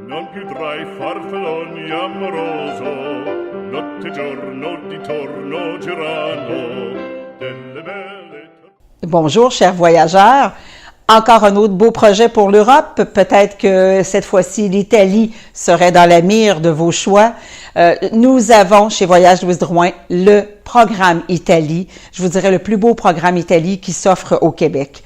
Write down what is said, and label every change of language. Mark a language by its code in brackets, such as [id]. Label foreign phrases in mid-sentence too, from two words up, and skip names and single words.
[it] più farfalloni amoroso, notte e giorno di torno girano, delle belle... [fr] Bonjour, chers voyageurs. Encore un autre beau projet pour l'Europe. Peut-être que cette fois-ci, l'Italie serait dans la mire de vos choix. Nous avons chez Voyage Louise Drouin le programme Italie. Je vous dirais le plus beau programme Italie qui s'offre au Québec.